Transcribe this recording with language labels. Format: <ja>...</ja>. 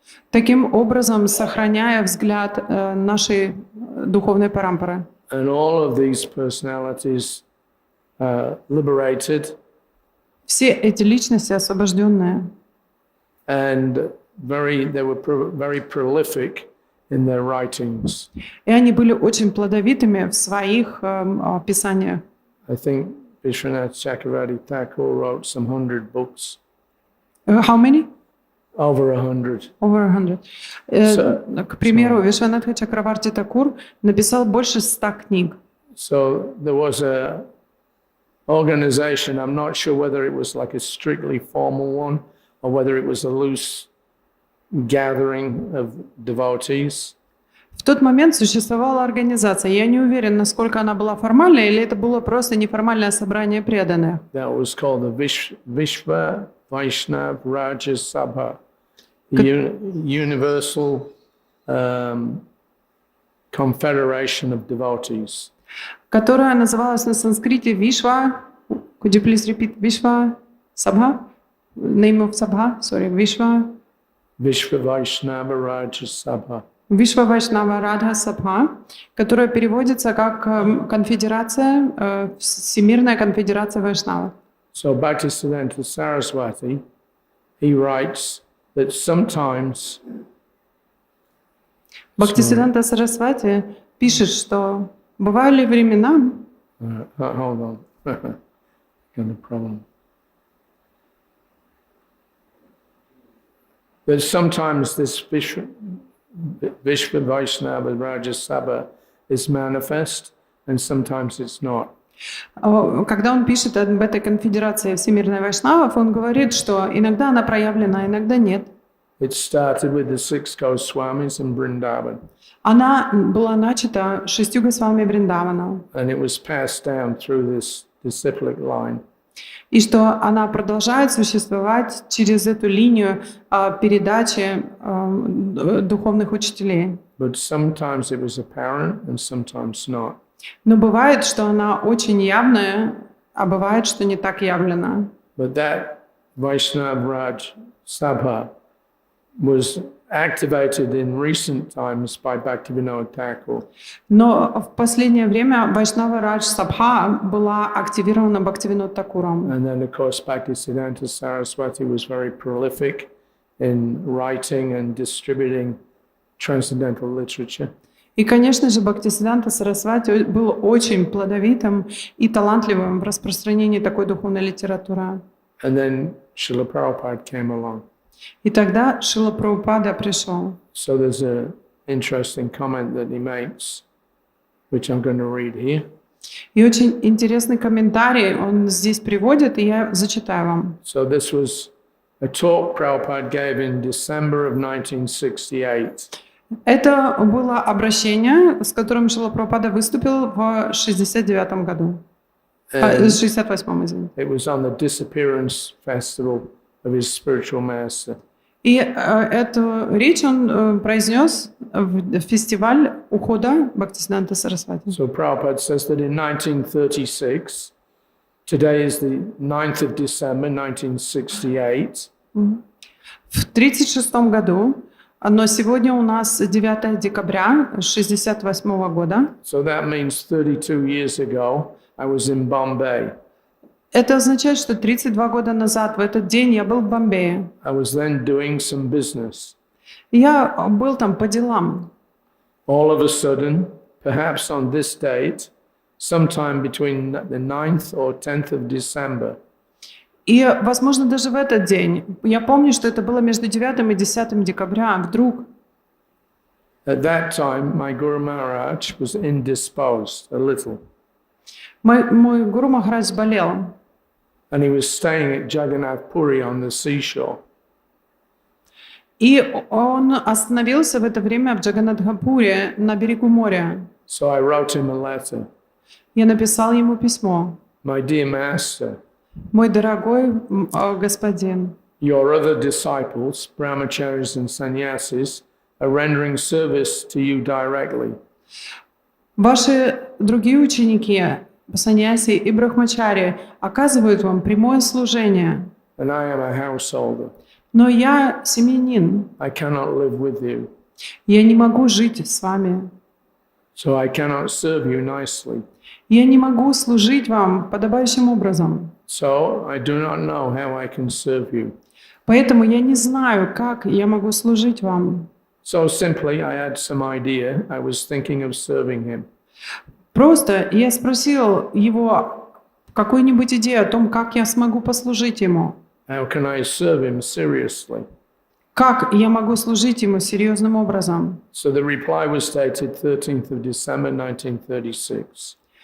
<ru>Таким образом, сохраняя взгляд нашей духовной парампары.</ru> <en>And all of these personalities liberated</en> <ru>Все эти личности освобожденные.</ru> <en>and they were very prolific in their writings.</en> <ru>И они были очень плодовитыми в своих писаниях.</ru> <en>I think Vishwanath Chakravarti Thakur wrote some 100 books, How many? over 100. Over 100.</en> <ru>К примеру, Вишванатха Чакраварти Такур написал больше 100 книг.</ru> <en>So there was a organization, I'm not sure whether it was like a strictly formal one or whether it was a loose gathering of devotees.</en> <ru>В тот момент существовала организация. Я не уверен, насколько она была формальной, или это было просто неформальное собрание преданных.</ru> <en>That was called the Vishva Vaishnav Raja Sabha, the Universal Confederation of Devotees.</en> <ru>Которая называлась на санскрите Вишва.</ru> <en>Could you please repeat? Вишва Сабха? Name of Sabha? Sorry, Вишва. Vishva Vaishnava Raja Sabha.</en> <ru>Вишва Вайшнава Радха Сабха, которая переводится как конфедерация, Всемирная конфедерация Вайшнавов.</ru> <en>So Bhaktisiddhanta Saraswati, he writes that sometimes</en> <ru>Бхактисиданта Сарасвати пишет, что бывали времена,</ru> <en>hold on, got a problem. That sometimes this Vishva Vaishnava Raja Sabha is manifest and sometimes it's not.</en> <ru>когда он пишет об этой конфедерации Всемирной Вайшнавов, он говорит, что иногда она проявлена, иногда нет.</ru> <en>It started with the 6 Goswamis in Vrindavan.</en> <ru>Она была начата 6 Госвами Вриндавана.</ru> <en>And it was passed down through this disciplic line.</en> <ru>И что она продолжает существовать через эту линию передачи духовных учителей.</ru> <en>But sometimes it was apparent and sometimes not.</en> <ru>Но бывает, что она очень явная, а бывает, что не так явлена.</ru> <en>But that Vaishnava Raj Sabha was activated in recent times by Bhaktivinoda Thakur.</en> <ru>Но в последнее время Вайшнава Радж Сабха была активирована Бхактивинод Такуром.</ru> <en>And then, of course, Bhaktisiddhanta Saraswati was very prolific in writing and distributing transcendental literature.</en> <ru>И, конечно же, Бхактисиданта Сарасвати был очень плодовитым и талантливым в распространении такой духовной литературы.</ru> <en>And then Srila Prabhupada came along.</en> <ru>И тогда Шрила Прабхупада пришел.</ru> <en>So there's an interesting comment that he makes, which I'm going to read here.</en> <ru>И очень интересный комментарий он здесь приводит, и я зачитаю вам.</ru> <en>So this was a talk Prabhupada gave in December of 1968.</en> <ru>Это было обращение, с которым Шрила Прабхупада выступил в 69 году. В 68-м, извините.</ru> <en>It was on the disappearance festival of his spiritual master.</en> <ru>И эту речь он произнес в фестиваль ухода Бхактисиданта Сарасвати.</ru> <en>So Prabhupada says that in 1936, today is the 9th of December 1968.</en> <ru>В 1936 году, но сегодня у нас 9 декабря 1968 года.</ru> <en>So that means 32 years ago, I was in Bombay.</en> <ru>Это означает, что 32 года назад, в этот день, я был в Бомбее.</ru> <en>I was then doing some business.</en> <ru>Я был там по делам.</ru> <en>All of a sudden, perhaps on this date, sometime between the 9th or 10th of December.</en> <ru>И, возможно, даже в этот день. Я помню, что это было между 9 и 10 декабря. Вдруг</ru> <en>At that time, my Guru Maharaj was indisposed a little,</en> <ru>мой Гуру Махарадж болел.</ru> <en>and he was staying at Jagannath Puri on the seashore.</en> <ru>И он остановился в это время в Джаганнатхапуре на берегу моря.</ru> <en>So I wrote him a letter.</en> <ru>Я написал ему письмо.</ru> <en>My dear master,</en> <ru>Мой дорогой господин,</ru> <en>your other disciples, brahmacharis and sannyasis, are rendering service to you directly.</en> <ru>ваши другие ученики, саньяси и брахмачари, оказывают вам прямое служение.</ru> <en>And I am a householder.</en> <ru>Но я семьянин.</ru> <en>I cannot live with you,</en> <ru>Я не могу жить с вами.</ru> <en>so I cannot serve you nicely.</en> <ru>Я не могу служить вам подобающим образом.</ru> <en>So I do not know how I can serve you.</en> <ru>Поэтому я не знаю, как я могу служить вам.</ru> <en>So simply, I had some idea. I was thinking of serving him.</en> <ru>Просто я спросил его какую-нибудь идею о том, как я смогу послужить ему.</ru> <en>How can I serve him seriously?</en> <ru>Как я могу служить ему серьезным образом?</ru> <en>So the reply was dated 13th of December 1936.</en>